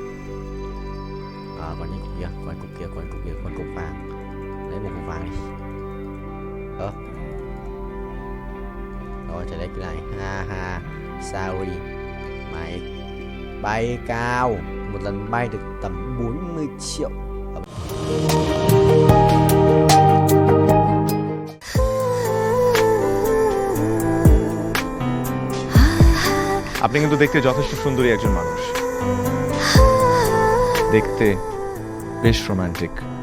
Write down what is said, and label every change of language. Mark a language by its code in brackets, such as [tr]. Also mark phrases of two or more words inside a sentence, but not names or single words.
[vi] Còn những cục kia, còn cục vàng. Lấy một cục vàng đi. Rồi, trở lại cái này. Ha, sorry. Mày bay cao. Một lần bay được tầm 40 triệu. [bn] আপনি কিন্তু দেখতে যথেষ্ট সুন্দরী একজন মানুষ। দেখতে বেশ রোমান্টিক।